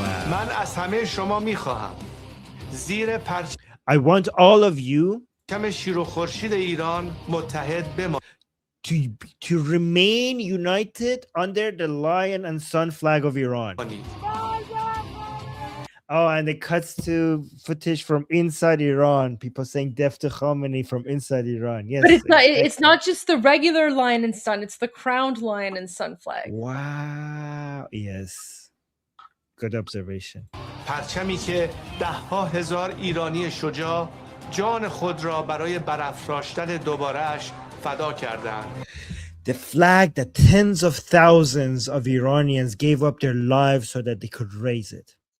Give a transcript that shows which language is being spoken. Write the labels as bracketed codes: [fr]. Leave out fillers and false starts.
[fa] من از همه شما می‌خواهم زیر پرچم [en] I want all of you [fa] شیر و خورشید ایران متحد بمانید. [en] to remain united under the lion and sun flag of Iran. Oh, and it cuts to footage from inside Iran. People saying "Death to Khamenei" from inside Iran. Yes, But it's not. exactly. It's not just the regular lion and sun. It's the crowned lion and sun flag. Wow. Yes. Good observation. [fa] پرچمی که 10,000 ایرانی شجاع جان خود را برای برافراشتن دوباره‌اش فدا کردند. [en] The flag that tens of thousands of Iranians gave up their lives so that they could raise it.